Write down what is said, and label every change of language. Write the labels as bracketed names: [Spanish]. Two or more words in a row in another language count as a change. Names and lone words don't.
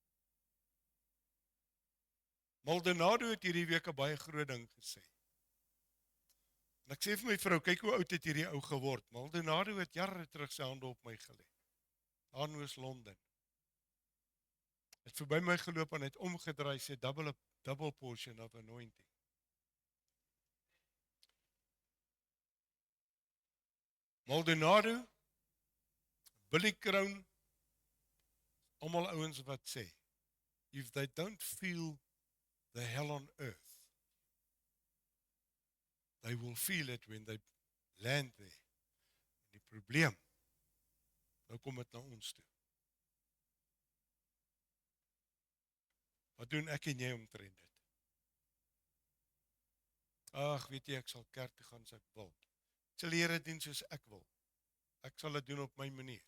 [Afrikaans] Maldonado het hierdie week 'n baie groot ding gesê. En ek sê vir my vrou, kyk hoe oud het hierdie ou geword. Maldonado het jare terug sy hande op my gelê. Daar in Oos-London. Het verby my geloop en het omgedraai, sê [English] double portion of anointing. [Afrikaans] Maldonado, Billy Crown, almal ouens wat sê, [English] if they don't feel the hell on earth, they will feel it when they land there. [Afrikaans] En die probleem, nou kom dit na ons toe. Wat doen ek en jy omtrent dit? Ag, weet jy, ek sal kerk toe gaan as ek wil. Ek sal die Here dien soos ek wil. Ek sal dit doen op my manier.